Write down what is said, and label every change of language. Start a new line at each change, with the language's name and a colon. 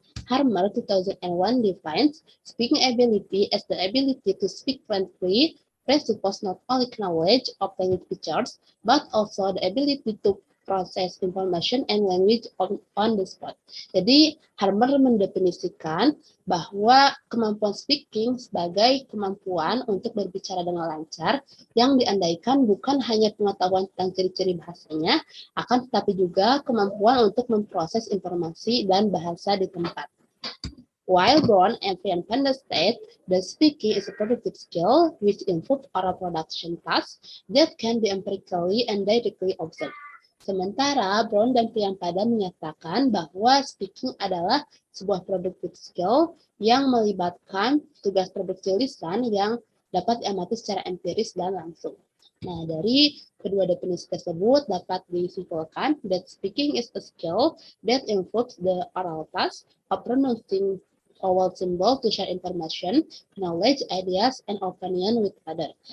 English: Harmer 2001 defines speaking ability as the ability to speak fluently presuppose not only knowledge of language features, but also the ability to process information and language on the spot.
Indonesian: Jadi, Harmer mendefinisikan bahwa kemampuan speaking sebagai kemampuan untuk berbicara dengan lancar yang diandaikan bukan hanya pengetahuan tentang ciri-ciri bahasanya, akan tetapi juga kemampuan untuk memproses informasi dan bahasa di tempat.
English: While Brown and Panda state that speaking is a productive skill which involves oral production tasks that can be empirically and directly observed.
Indonesian: Sementara Brown dan Priampada menyatakan bahwa speaking adalah sebuah productive skill yang melibatkan tugas produksi lisan yang dapat diamati secara empiris dan langsung. Nah, dari kedua definisi tersebut dapat disimpulkan
English: that speaking is a skill that involves the oral task of pronouncing vowel symbol to share information, knowledge, ideas, and opinion with others.